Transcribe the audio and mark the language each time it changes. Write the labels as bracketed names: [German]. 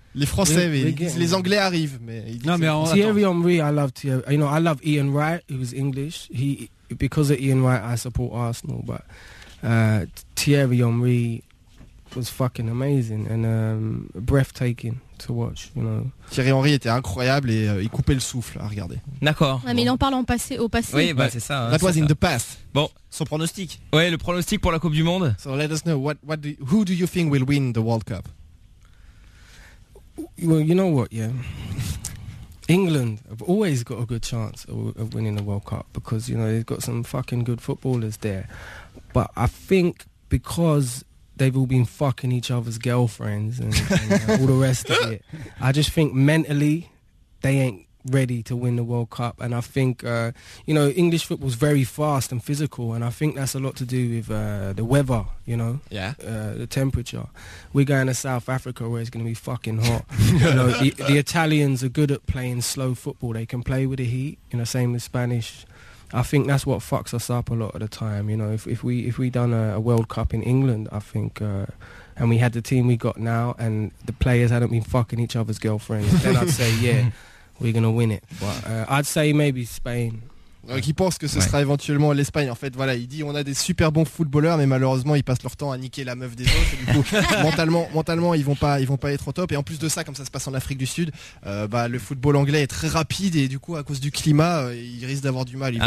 [French] Les Français, les Anglais arrivent. Mais non, mais [English] Thierry Henry, I love Thierry. You know, I love Ian Wright, who's English. He, because of Ian Wright, I support Arsenal. But Thierry Henry was fucking amazing and breathtaking to watch, you know. [French] Thierry Henry était incroyable et il coupait le souffle à regarder. D'accord. Ouais, mais bon. Il en parle en passé, au passé. Oui, bah c'est ça. Hein, [English] that was [French] ça. [English] In the past. [French] Bon, son pronostic. Ouais, le pronostic pour la Coupe du Monde. [English] So let us know what do, who do you think will win the World Cup? Well, you know what, yeah. England have always got a good chance of winning the World Cup because you know they've got some fucking good footballers there. But I think because they've all been fucking each other's girlfriends and all the rest of it. I just think mentally they ain't ready to win the World Cup. And I think, you know, English football's very fast and physical. And I think that's a lot to do with the weather, you know. Yeah. The temperature. We're going to South Africa where it's going to be fucking hot. You know, the Italians are good at playing slow football. They can play with the heat, you know, same with Spanish. I think that's what fucks us up a lot of the time, you know. If we done a World Cup in England, I think, and we had the team we got now, and the players hadn't been fucking each other's girlfriends, then I'd say, yeah, we're gonna win it. But I'd say maybe Spain. [French] Donc il pense que ce sera éventuellement l'Espagne. En fait, voilà, il dit on a des super bons footballeurs, mais malheureusement ils passent leur temps à niquer la meuf des autres. Et du coup, mentalement, ils vont pas être au top. Et en plus de ça, comme ça se passe en Afrique du Sud, le football anglais est très rapide et du coup à cause du climat, ils risquent d'avoir du mal.